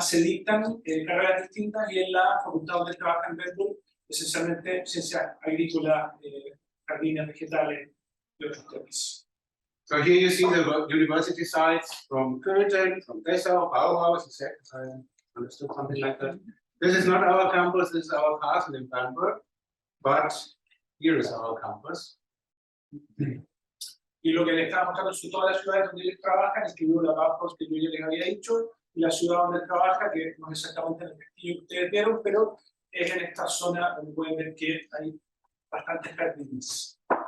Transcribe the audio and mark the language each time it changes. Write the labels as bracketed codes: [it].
[es] Se dictan carreras distintas, y en la facultad donde trabaja en Berlín, esencialmente ciencias agrícolas, jardines, vegetales y otros temas. [en] So here you see the university sites from Köthen, from Dessau, Bauhaus, I understood something like that. This is not our campus, this is our castle in Bamberg, but here is our campus. [es] Y lo que les estaba mostrando son todas las ciudades donde ellos trabajan, escribió la Bauhaus que yo ya les había dicho, y la ciudad donde trabaja, que no es exactamente en el castillo que ustedes vieron, pero es en esta zona donde pueden ver que hay bastantes jardines.